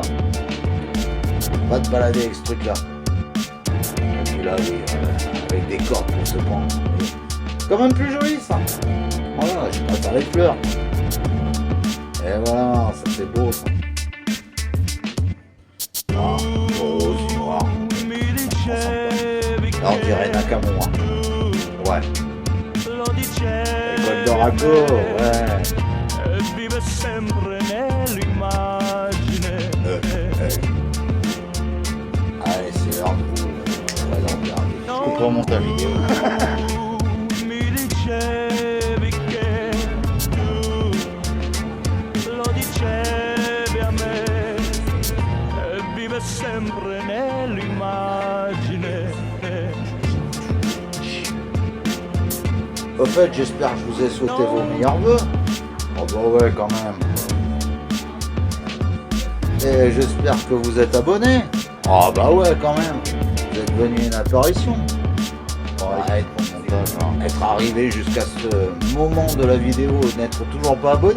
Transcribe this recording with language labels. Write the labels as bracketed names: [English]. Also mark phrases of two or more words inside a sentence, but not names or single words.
[French] Va te balader avec ce truc-là. Et puis là, oui, avec des cordes pour se prendre. C'est quand même plus joli ça. Voilà, je préfère les fleurs. Et voilà, ça c'est beau ça. Ah, rose, noir. [Italian] mi dicevi [French] Là on dirait Nakamura. Ouais. [Italian] lo dicevi [French] École d'Orago, ouais. [Italian] vive sempre nell'immagine. [French] Allez, c'est l'heure de vous présenter. Je coupe au montage vidéo. [Italian] Mi dicevi che tu lo dicevi a me, vive sempre nell'immagine. [French] Au fait, j'espère que je vous ai souhaité vos meilleurs vœux. Oh bah ouais, quand même. Et j'espère que vous êtes abonnés. Oh bah ouais, quand même. Vous êtes devenu une apparition. Ouais, être arrivé jusqu'à ce moment de la vidéo, n'être toujours pas abonné.